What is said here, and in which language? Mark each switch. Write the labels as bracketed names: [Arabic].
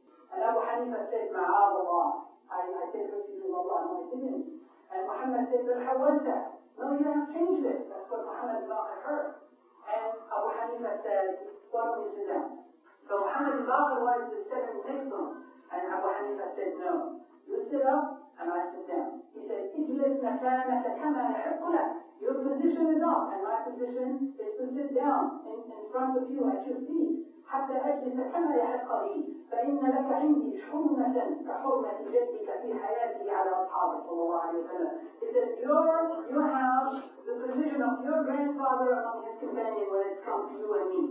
[English] And Abu Hanifah said, Ma'ad Allah. I take refuge in Allah, no, I didn't. And Muhammad said, But how was that? No, you have changed it. That's what Muhammad al-Baqir heard. And Abu Hanifah said, why don't we sit down? So Muhammad al-Baqir wanted to sit and take them. And Abu Hanifah said, no. You sit up and I sit down. He said, [Arabic] اجلس مكانك كما يحق لك. [English] Your position is up, and my position is to sit down in front of you at your feet. [Arabic] حتى أجلس كما يحق لي. فإن لك عندي حرمة كحرمة جدك في حياته على أصحابه. sallallahu alayhi wa sallam. [English] He said, you have the position of your grandfather among his companions when it comes to you and me.